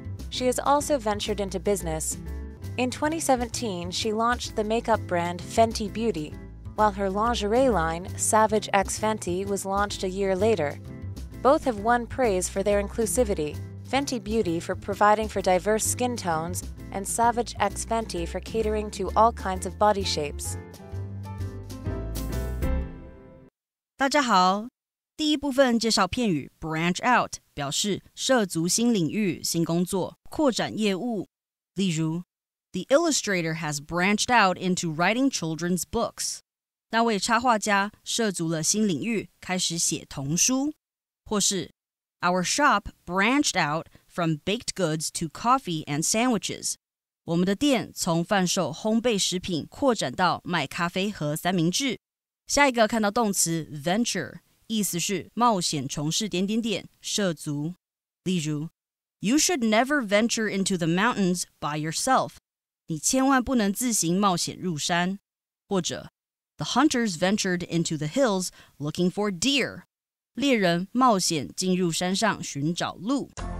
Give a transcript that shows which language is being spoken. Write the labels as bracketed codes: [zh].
[en] She has also ventured into business. In 2017, she launched the makeup brand Fenty Beauty, while her lingerie line, Savage X Fenty, was launched a year later. Both have won praise for their inclusivity, Fenty Beauty for providing for diverse skin tones, and Savage X Fenty for catering to all kinds of body shapes. [zh] 大家好，第一部分介绍片语 branch out， 表示涉足新领域、新工作、扩展业务。例如 [en] The illustrator has branched out into writing children's books. [zh] 那位插画家涉足了新领域，开始写童书。或是 [en] Our shop branched out from baked goods to coffee and sandwiches. [zh] 我们的店从贩售烘焙食品扩展到卖咖啡和三明治。下一个看到动词 venture， 意思是冒险从事点点点，涉足。例如 [en] You should never venture into the mountains by yourself. [zh] 你千万不能自行冒险入山。或者 [en] The hunters ventured into the hills looking for deer. [zh] 猎人冒险进入山上寻找鹿。